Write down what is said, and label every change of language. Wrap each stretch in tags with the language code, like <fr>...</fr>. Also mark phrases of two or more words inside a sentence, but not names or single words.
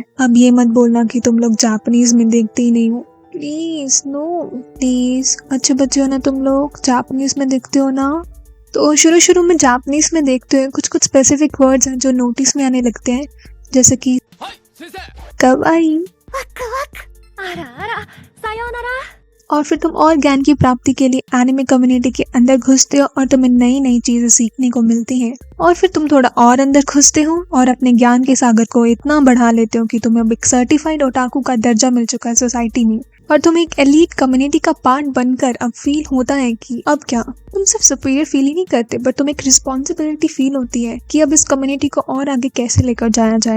<hi>अब ये मत बोलना कि तुम लोग जापानीज में देखते ही नहीं हो।</hi> <en>please no, please.</en> <hi>अच्छे बच्चे हो ना तुम लोग, जापानीज में देखते हो ना। तो शुरू शुरू में जापानीज में देखते हैं, कुछ कुछ</hi> <en>specific words</en> <hi>हैं जो नोटिस में आने लगते हैं, जैसे कि कवाई।</hi> <ja>ワクワクあらあらさようなら</ja> <hi>और फिर तुम और ज्ञान की प्राप्ति के लिए</hi> <en>anime community</en> <hi>के अंदर घुसते हो और तुम्हें नई नई चीजें सीखने को मिलती हैं। और फिर तुम थोड़ा और अंदर घुसते हो और अपने ज्ञान के सागर को इतना बढ़ा लेते हो कि तुम्हें अब एक सर्टिफाइड ओटाकू का दर्जा मिल चुका है सोसाइटी में, और तुम एक</hi> <en>elite community</en> <hi>का पार्ट बनकर अब फील होता है कि अब क्या, तुम सिर्फ</hi> <en>superior feel</en> <hi>ही नहीं करते बट तुम एक</hi> <en>responsibility feel</en> <hi>होती है कि अब इस कम्युनिटी को और आगे कैसे लेकर जाया जाए।</hi>